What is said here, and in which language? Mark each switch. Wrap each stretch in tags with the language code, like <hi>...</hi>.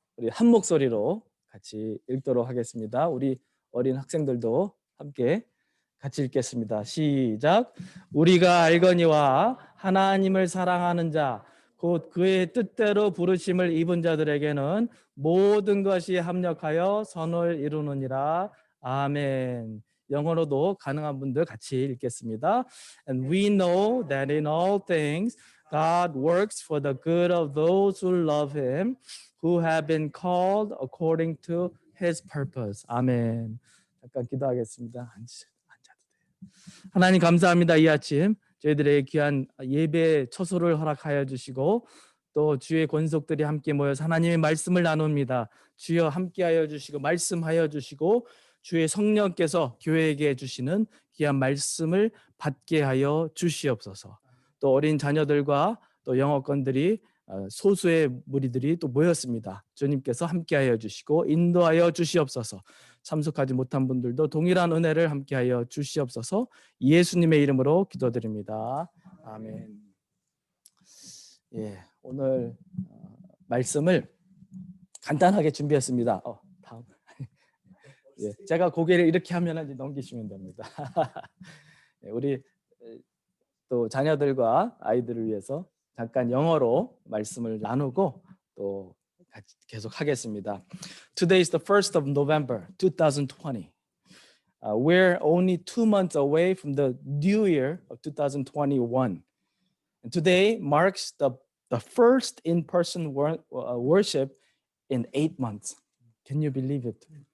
<ko>우리 한 목소리로 같이 읽도록 하겠습니다. 우리 어린 학생들도 함께 같이 읽겠습니다. 시작. 우리가 알거니와 하나님을 사랑하는 자, 곧 그의 뜻대로 부르심을 입은 자들에게는 모든 것이 합력하여 선을 이루느니라. 아멘. 영어로도 가능한 분들 같이 읽겠습니다.</ko> <en>And we know that in all things God works for the good of those who love him, who have been called according to his purpose.</en> <ko>아멘. 잠깐 기도하겠습니다. 앉아도 돼요. 하나님 감사합니다. 이 아침 저희들의 귀한 예배 처소를 허락하여 주시고 또 주의 권속들이 함께 모여서 하나님의 말씀을 나눕니다. 주여 함께하여 주시고 말씀하여 주시고 주의 성령께서 교회에게 주시는 귀한 말씀을 받게 하여 주시옵소서. 또 어린 자녀들과 또 영어권들이 소수의 무리들이 또 모였습니다. 주님께서 함께하여 주시고 인도하여 주시옵소서. 참석하지 못한 분들도 동일한 은혜를 함께하여 주시옵소서. 예수님의 이름으로 기도드립니다. 아멘. 예, 오늘 말씀을 간단하게 준비했습니다. 다음. 예, 제가 고개를 이렇게 하면 이제 넘기시면 됩니다. 예, 우리 또 자녀들과 아이들을 위해서 잠깐 영어로 말씀을 나누고 또 계속 하겠습니다.</ko> <en>Today is the 1st of November 2020. We're only 2 months away from the new year of 2021. And today marks the first in-person worship in 8 months. Can you believe it?</en>